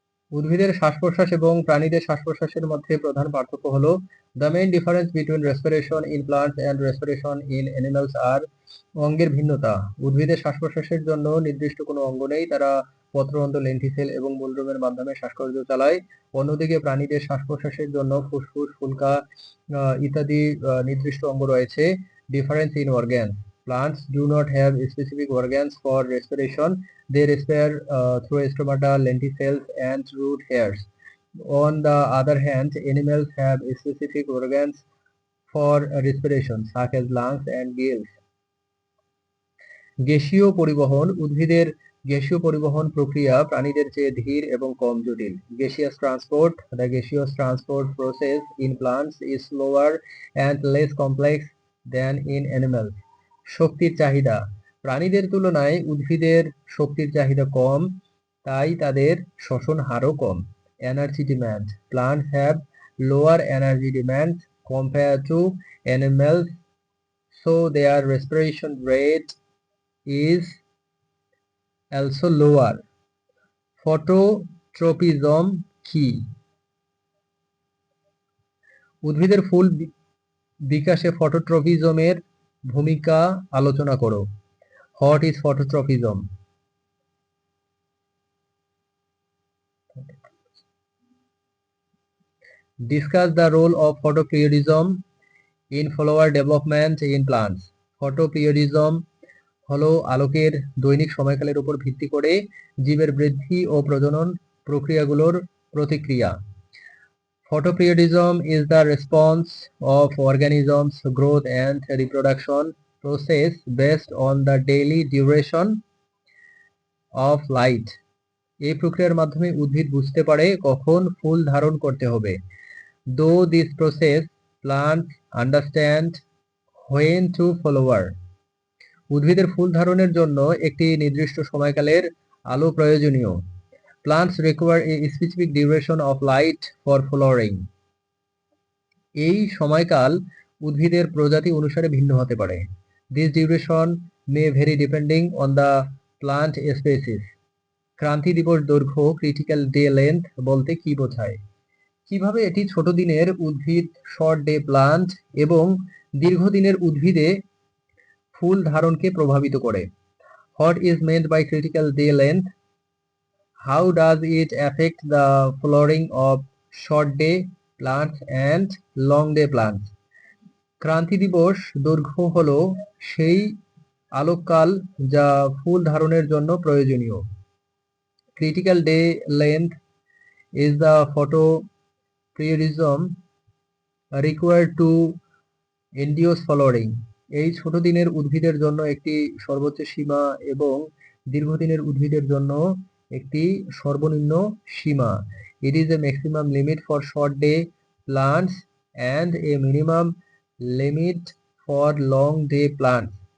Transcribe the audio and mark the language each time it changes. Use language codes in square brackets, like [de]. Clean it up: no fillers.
[bn] উদ্ভিদের শ্বাস-প্রশ্বাস এবং প্রাণীদের শ্বাস-প্রশ্বাসের মধ্যে প্রধান পার্থক্য হলো [en] the main difference between respiration in plants and respiration in animals are [bn] অঙ্গের ভিন্নতা। উদ্ভিদের শ্বাস-প্রশ্বাসের জন্য নির্দিষ্ট কোনো অঙ্গ নেই, তারা পত্ররন্ধ্র, লেন্টিসেল এবং মূলরোমের মাধ্যমে শ্বাসকার্য চালায়। অন্যদিকে প্রাণীদের শ্বাস-প্রশ্বাসের জন্য ফুসফুস, ফুলকা ইত্যাদি নির্দিষ্ট অঙ্গ রয়েছে। [en] Difference in organs. Plants do not have specific organs for respiration. They respire through stomata, lenticels, and root hairs. On the other hand, animals have specific organs for respiration, such as lungs and gills. [bn] গ্যাসীয় পরিবহন। উদ্ভিদের গ্যাসীয় পরিবহন প্রক্রিয়া প্রাণীদের চেয়ে ধীর এবং কম জটিল। [en] Gaseous transport. The gaseous transport process in plants is slower and less complex than in animals. [bn] শক্তির চাহিদা। প্রাণীদের তুলনায় উদ্ভিদের শক্তির চাহিদা কম, তাই তাদের শ্বসন হারও কম। [en] Energy demand. Plants have lower energy demands compared to animals, so their respiration rate is also lower. [bn] Phototropism কি? উদ্ভিদের ফুল বিকাশে ফটোট্রপিজমের ভূমিকা আলোচনা করো। [en] What is phototropism? Discuss the role of photoperiodism in flower development in plants. [bn] Photoperiodism হলো আলোকের দৈনিক সময়কালের উপর ভিত্তি করে জীবের বৃদ্ধি ও প্রজনন প্রক্রিয়াগুলোর প্রতিক্রিয়া। [en] Photoperiodism is the response of organisms' growth and reproduction process based on the daily duration of light. [bn] এই প্রক্রিয়ার মাধ্যমে উদ্ভিদ বুঝতে পারে কখন ফুল ধারণ করতে হবে। [en] Though this process, plants understand when to flower. [bn] উদ্ভিদের ফুল ধারণের জন্য একটি নির্দিষ্ট সময়কালের আলো প্রয়োজনীয়। [en] Plants require a specific duration of light for flowering. [bn] এই সময়কাল উদ্ভিদের প্রজাতি অনুসারে ভিন্ন হতে পারে। [en] This duration may vary depending on the plant species. [bn] ক্রান্তি দিবস দৈর্ঘ্য, ক্রিটিক্যাল ডে লেন্থ বলতে কি বোঝায়? কিভাবে এটি ছোট দিনের উদ্ভিদ, শর্ট ডে প্লান্ট এবং দীর্ঘদিনের উদ্ভিদে ফুল ধারণকে প্রভাবিত করে? [en] What is meant by critical day length? How does it affect the flowering of short day plants and long day plants? [bn] ক্রান্তি দিবস দৈর্ঘ্য হলো সেই আলোককাল যা ফুল ধারণের জন্য প্রয়োজনীয়। [en] Critical day length is the photoperiodism required to induce flowering. [bn] এই ছোট দিনের উদ্ভিদের জন্য একটি সর্বোচ্চ সীমা এবং দীর্ঘদিনের উদ্ভিদের জন্য একটি সর্বনিম্ন সীমা। [en] It is a maximum limit for short day plants and a minimum limit for long day plants.